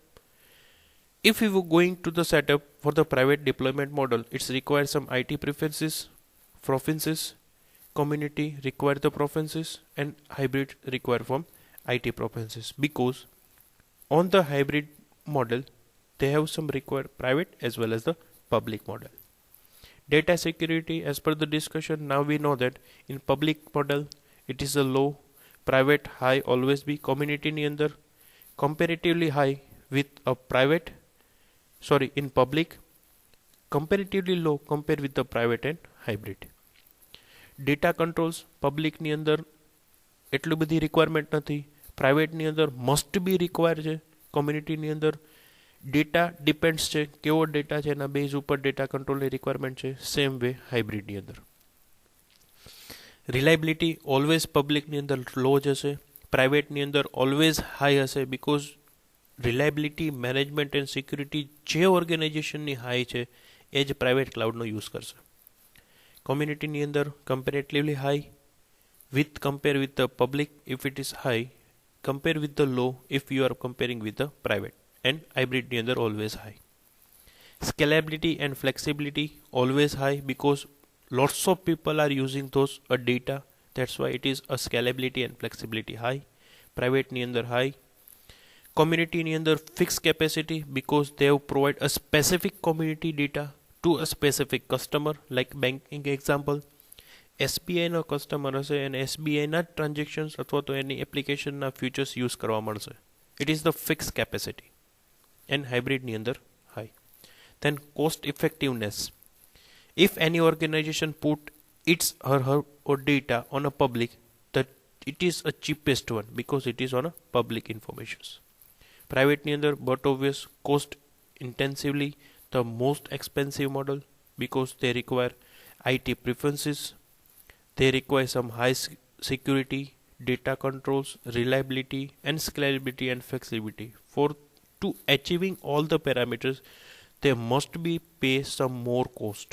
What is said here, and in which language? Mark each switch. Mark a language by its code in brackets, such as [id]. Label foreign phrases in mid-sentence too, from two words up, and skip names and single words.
[en] If we were going to the setup for the private deployment model, it's requires some IT preferences, community require the preferences, and hybrid require from IT preferences, because on the hybrid model they have some required private as well as the public model. Data security, as per the discussion, now we know that in public model it is a low, private high always be, community [gu] ની અંદર [en] comparatively high with a private, in public comparatively low compared with the private and hybrid. Data controls public [gu] ની અંદર એટલું બધી રિક્વાયરમેન્ટ નથી, પ્રાઇવેટ ની અંદર [en] must be require [gu] છે, કોમ્યુનિટી ની અંદર [en] data depends [gu] છે, કેવો ડેટા છે એના બેઝ ઉપર [en] data control ની requirement [gu] છે. [en] same way [gu] હાઇબ્રિડની અંદર [en] reliability always [gu] પબ્લિકની અંદર લો જ હશે, પ્રાઇવેટની અંદર [en] always high [gu] હશે, [en] because reliability management and security [gu] જે ઓર્ગેનાઇઝેશનની હાઈ છે એ જ [en] private cloud નો use [gu] કરશે. કોમ્યુનિટીની અંદર [en] comparatively high with compare with the public if it is high, compare with the low if you are comparing with the private, and hybrid [gu] ની અંદર [en] always high. Scalability and flexibility always high, because lots of people are using those data, that's why it is a scalability and flexibility high. Private [gu] ની અંદર [en] high. Community [gu] ની અંદર [en] fixed capacity, because they have provide a specific community data to a specific customer, like banking example. [gu] SBI નો કસ્ટમર હશે અને SBI ના ટ્રાન્ઝેક્શન્સ અથવા તો એની એપ્લિકેશનના [en] futures use [gu] કરવા મળશે. [en] It is the fix capacity, and [gu] હાઇબ્રિડની અંદર [en] હાઈ. Then cost effectiveness. If any organization put its or data on a public, that it is a cheapest one because it is on a public informations. Private [gu] ની અંદર [en] but obvious cost intensively the most expensive model, because they require IT preferences, they require some high security, data controls, reliability and scalability and flexibility. For to achieving all the parameters, they must be pay some more cost.